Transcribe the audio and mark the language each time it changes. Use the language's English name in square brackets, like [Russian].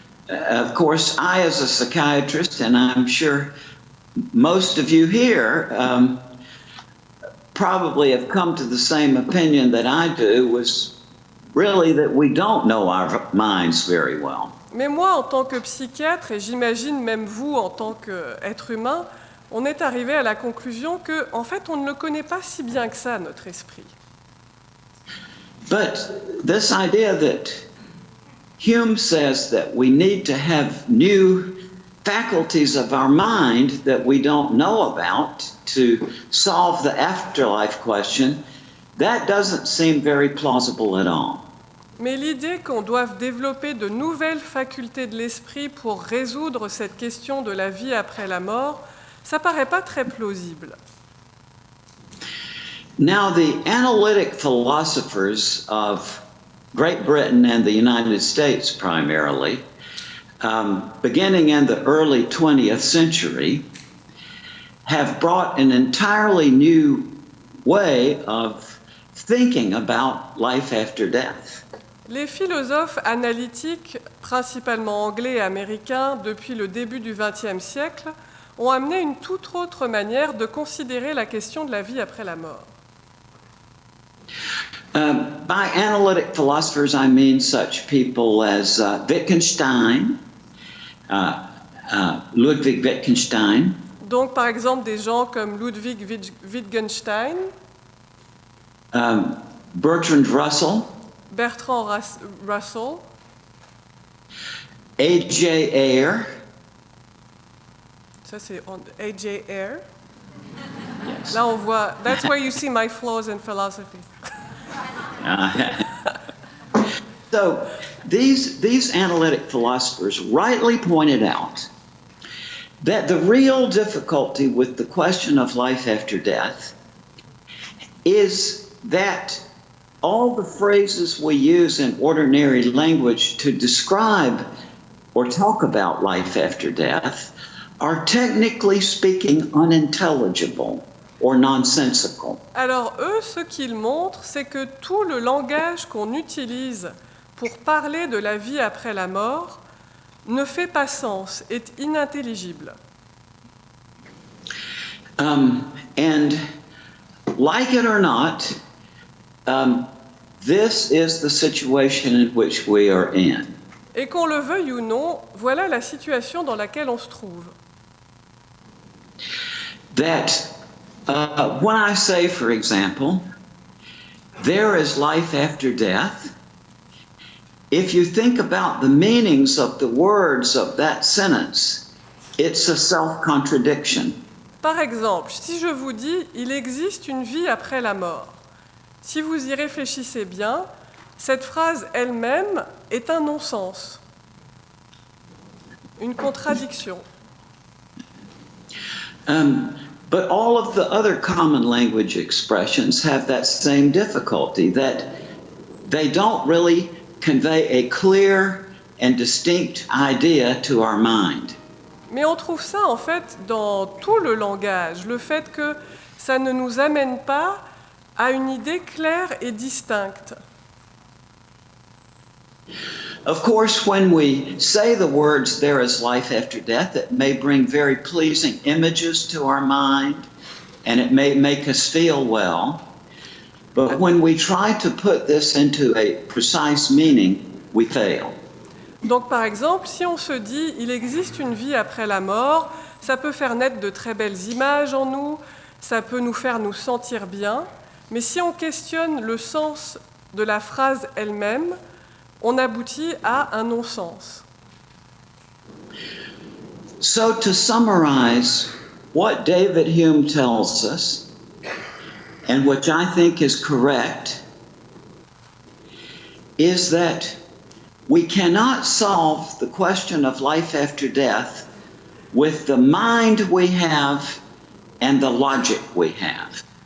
[English] Of course, I, as a psychiatrist, and I'm sure most of you here probably have come to the same opinion that I do, was really that we don't know our minds very well. [French] Mais moi, en tant que psychiatre, et j'imagine même vous en tant qu'être humain, on est arrivé à la conclusion que, en fait, on ne le connaît pas si bien que ça, notre esprit. [English] But this idea that Hume says that we need to have new faculties of our mind that we don't know about to solve the afterlife question. That doesn't seem very plausible at all. [French] Mais l'idée qu'on doive développer de nouvelles facultés de l'esprit pour résoudre cette question de la vie après la mort, ça paraît pas très plausible. [English] Now, the analytic philosophers of Great Britain and the United States primarily, beginning in the early 20th century, have brought an entirely new way of thinking about life after death. [French] Les philosophes analytiques, principalement anglais et américains, depuis le début du XXe siècle, ont amené une toute autre manière de considérer la question de la vie après la mort. [English] By analytic philosophers, I mean such people as Wittgenstein, Ludwig Wittgenstein. [French] Donc, par exemple, des gens comme Ludwig Wittgenstein, [English] Bertrand Russell, [French] Bertrand Russell, [English] A.J. Ayer. [French] Ça c'est A.J. Ayer. [English] Yes. [French] Là on voit, [English] that's where you see my flaws in philosophy. So these analytic philosophers rightly pointed out that the real difficulty with the question of life after death is that all the phrases we use in ordinary language to describe or talk about life after death are technically speaking unintelligible or nonsensical. [French] Alors eux, ce qu'ils montrent, c'est que tout le langage qu'on utilise pour parler de la vie après la mort ne fait pas sens, est inintelligible. [English] And like it or not, this is the situation in which we are in. [French] Et qu'on le veuille ou non, voilà la situation dans laquelle on se trouve. [English] That when I say, for example, there is life after death, if you think about the meanings of the words of that sentence, it's a self-contradiction. [French] Par exemple, si je vous dis « il existe une vie après la mort », si vous y réfléchissez bien, cette phrase elle-même est un non-sens, une contradiction. [English] But all of the other common language expressions have that same difficulty, that they don't really convey a clear and distinct idea to our mind. [French] Mais on trouve ça en fait dans tout le langage, le fait que ça ne nous amène pas à une idée claire et distincte. [English] Of course, when we say the words, there is life after death, it may bring very pleasing images to our mind, and it may make us feel well. But when we try to put this into a precise meaning, we fail. [French] Donc par exemple, si on se dit « il existe une vie après la mort », ça peut faire naître de très belles images en nous, ça peut nous faire nous sentir bien, mais si on questionne le sens de la phrase elle-même, on aboutit à un non-sens. [English] So to summarize what David Hume tells us, and which I think is correct, is that we cannot solve the question of life after death with the mind we have and the logic we have.